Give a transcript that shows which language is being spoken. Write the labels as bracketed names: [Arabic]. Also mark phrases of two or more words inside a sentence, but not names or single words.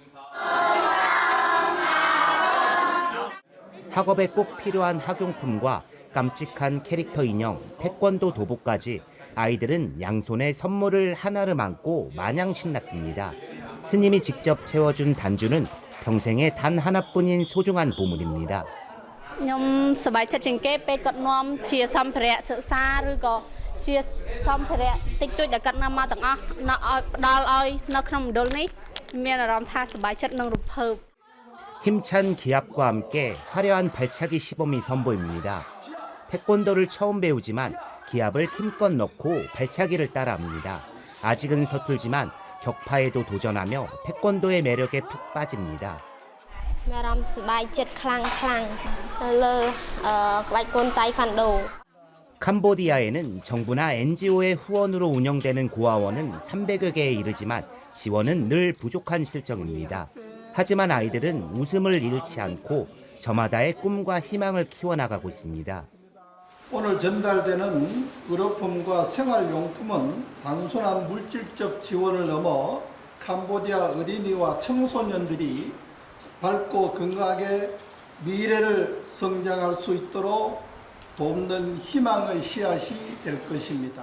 [Korean] 학업에 꼭 필요한 학용품과 깜찍한 캐릭터 인형, 태권도 도복까지 아이들은 양손에 선물을 하나를 안고 마냥 신났습니다. 스님이 직접 채워준 단주는 평생에 단 하나뿐인 소중한 보물입니다. [Khmer] ខ្ញុំសប្បាយចិត្តជាងគេពេលគាត់នាំជាសម្ភារៈសិក្សាឬក៏ជាសម្ភារៈតិចតួចដែលគាត់នាំមកទាំងអស់ផ្ដល់ឲ្យនៅក្នុងមណ្ឌលនេះមានអារម្មណ៍ថាសប្បាយចិត្តនិងរំភើប [Korean] 힘찬 기합과 함께 화려한 발차기 시범이 선보입니다. 태권도를 처음 배우지만 기합을 힘껏 넣고 발차기를 따라합니다. 아직은 서툴지만 격파에도 도전하며 태권도의 매력에 푹 빠집니다. [Khmer] មានអារម្មណ៍សប្បាយចិត្តខ្លាំងនៅលើក្បាច់គុនតៃខ្វាន់ដូ [Korean] 캄보디아에는 정부나 NGO의 후원으로 운영되는 고아원은 300여 개에 이르지만 지원은 늘 부족한 실정입니다. 하지만 아이들은 웃음을 잃지 않고 저마다의 꿈과 희망을 키워나가고 있습니다. 오늘 전달되는 의료품과 생활용품은 단순한 물질적 지원을 넘어 캄보디아 어린이와 청소년들이 밝고 건강하게 미래를 성장할 수 있도록 돕는 희망의 씨앗이 될 것입니다.